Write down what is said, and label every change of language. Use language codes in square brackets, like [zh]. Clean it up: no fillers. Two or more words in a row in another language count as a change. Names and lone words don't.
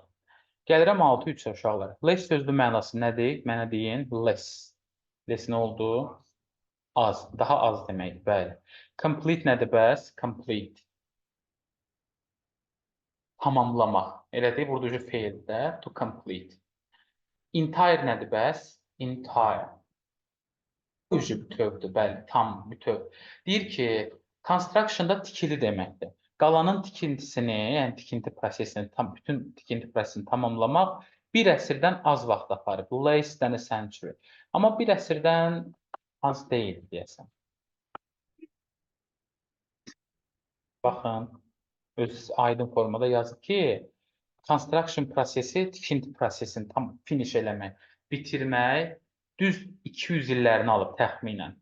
[az] Gəlirəm 6-3 uşaqlar. Less sözlü mənası nədir? Mənə deyin. Less. Less nə oldu? Az. Daha az deməkdir. Bəli. Complete nədir bəs? Complete. Tamamlamaq. Elə deyib, vurucu feildə. [en] To complete. Entire [az] nədir bəs? Entire. Üzü bütövdür. Bəli. Tam bütöv. Deyir ki, construction-da tikili deməkdir. Qalanın tikintisini, yəni tikinti prosesini, bütün tikinti prosesini tamamlamaq bir əsrdən az vaxt aparıb. [en] Less than a century. [az] Amma bir əsrdən az deyil, deyəsən. Baxın, öz aydın formada yazıb ki, construction prosesi, tikinti prosesini tam finish eləmək, bitirmək düz 200 illərini alıb təxminən.